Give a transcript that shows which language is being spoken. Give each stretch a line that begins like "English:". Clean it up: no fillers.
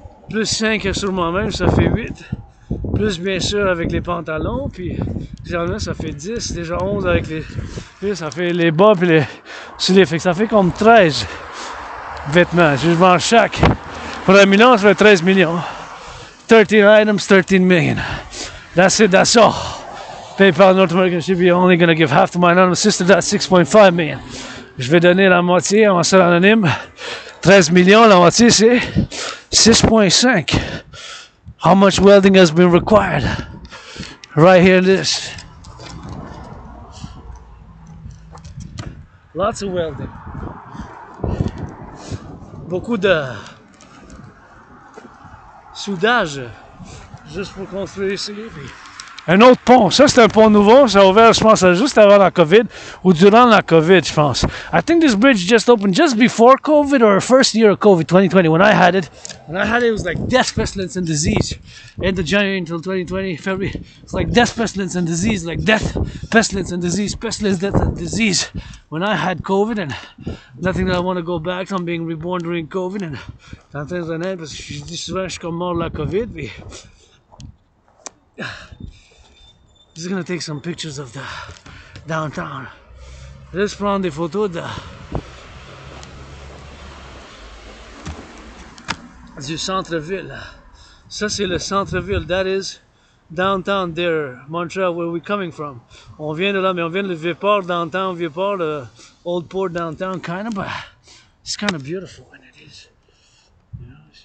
French: Plus 5 sur moi-même, ça fait 8. Plus bien sûr avec les pantalons, puis généralement ça fait 10. Déjà 11 avec les... Puis ça fait les bas puis les souliers. Fait que ça fait comme 13 vêtements. Je vends chaque. Pour 1 million, ça fait 13 millions.
English: 13 items, 13 million. That's it, that's all. PayPal North American Shipping, only gonna give half to my anonymous sister, that's 6.5 million.
French: Je vais donner la moitié à ma soeur anonyme. 13 millions, la moitié c'est 6.5.
English: How much welding has been required? Right here, this. Lots of welding.
French: Beaucoup de soudage juste pour construire ici. Un autre pont, ça c'est un pont nouveau, ça a ouvert je pense juste avant la COVID ou durant la COVID je pense.
English: I think this bridge just opened just before COVID or first year of COVID, 2020 when I had it. When I had it was like death, pestilence and disease. End of January until 2020, February. It's like death, pestilence and disease, like death, pestilence and disease, pestilence, death and disease. When I had COVID and nothing that I want to go back to, I'm being reborn during COVID and
French: tantôt en parce que je dis souvent je suis comme mort de la COVID puis
English: just gonna take some pictures of the downtown.
French: Let's prendre des photos du centre-ville. Ça c'est le centre-ville.
English: That is downtown there, Montreal, where we're coming from.
French: On vient de là, mais on vient de le Vieux-Port,
English: downtown, Vieux-Port, le Old Port downtown, kind of, but it's kind of beautiful when it is. You know,